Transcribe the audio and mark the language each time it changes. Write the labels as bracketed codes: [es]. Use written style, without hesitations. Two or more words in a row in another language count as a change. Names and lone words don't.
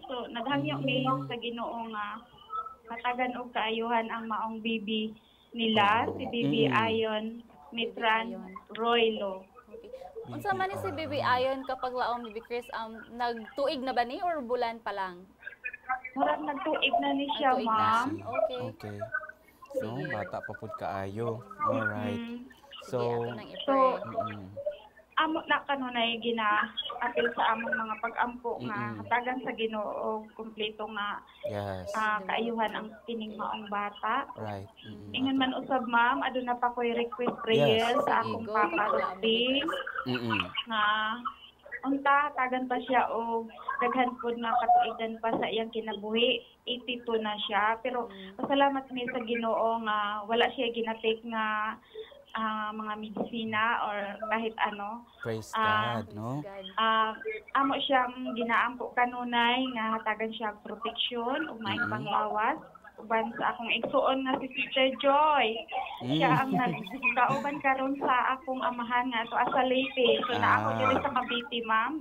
[ceb] So naghangyo mi sa Ginoo nga matagan og kaayuhan ang maong bibi nila si Bibi Ayon Mitran Roylo. Unsa man ni si Bibi Ayon kapag laom Bibi Chris nagtuig na ba ni or bulan pa lang? Murag nagtuig na ni siya, ma'am. Okay. So bata pa pud kaayo. [en] All right. So [ceb] amo na kanunay gina-apil sa among mga pag-ampo nga hatagan sa Ginoo kumpleto nga [en] Yes. [ceb] kaayuhan ang kining maong bata. [en] Right. [ceb] Ingon man usab ma'am, aduna pa ko'y [en] request prayer Yes. [ceb] sa Sige, akong [en] go, [ceb] papa kapag-ampo. Rusty nga unta hatagan pa siya og daghan pud nga katuigan pa sa iyang kinabuhi. 82 na siya pero pasalamat mi sa Ginoo nga wala siya ginatake nga mga medisina or [tl] kahit ano. [en] Praise God, no? God. [ceb] Amo siyang ginaampo kanunay nga hatagan siya og proteksyon ug maayong panglawas uban sa akong igsuon nga si Sister Joy. Siya ang nagkauban karon sa akong amahan nga ato asa Leyte. So na ako diri sa Cavite, ma'am.